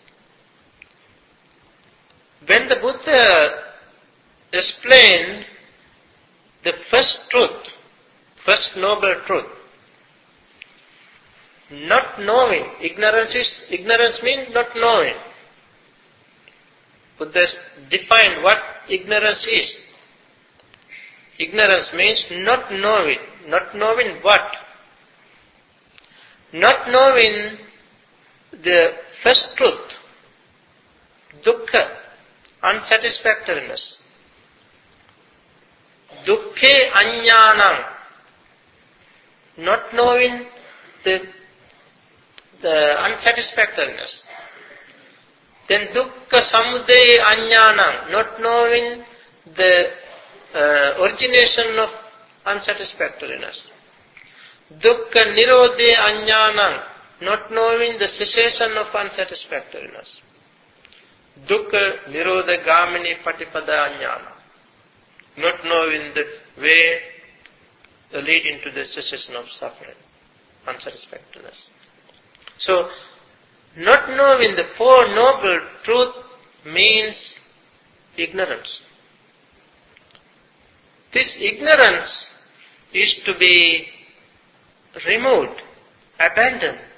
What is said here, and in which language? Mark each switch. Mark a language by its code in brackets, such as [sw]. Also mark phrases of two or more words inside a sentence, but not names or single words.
[en] When the Buddha explained the first truth, first noble truth, not knowing, ignorance means not knowing. Buddha defined what ignorance is. Ignorance means not knowing. Not knowing what? Not knowing the first truth, dukkha, unsatisfactoriness. [pi] Dukkhe ajnanam, [en] not knowing the unsatisfactoriness. [pi] Then dukkha samudaya ajnanam, [en] not knowing the origination of unsatisfactoriness. [pi] Dukkha nirodhe ajnanam, [en] not knowing the cessation of unsatisfactoriness. [pi] Dukkha nirodha gamini patipada ajnanam, [en] not knowing the way leading to the cessation of suffering, unsatisfactoriness. So, not knowing the Four Noble Truth means ignorance. This ignorance is to be removed, abandoned.